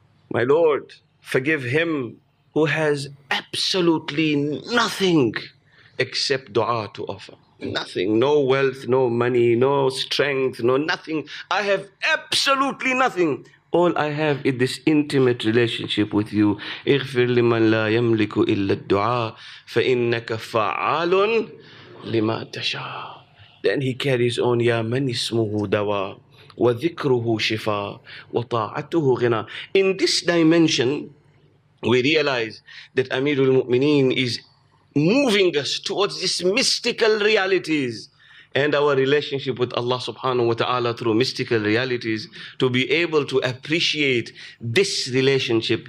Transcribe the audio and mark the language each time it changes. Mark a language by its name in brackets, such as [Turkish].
[English] My Lord, forgive him who has absolutely nothing except dua to offer. Nothing, no wealth, no money, no strength, no nothing. I have absolutely nothing. All I have is this intimate relationship with you. [Arabic] اغفر لمن لا يملك إلا الدعاء فإنك فعال لما تشاء. [English] Then he carries on, [Arabic] يا من اسمه دواء وذكره شفاء وطاعته غنى. [English] In this dimension, we realize that Amirul Mu'mineen is moving us towards these mystical realities and our relationship with Allah subhanahu wa ta'ala through mystical realities, to be able to appreciate this relationship.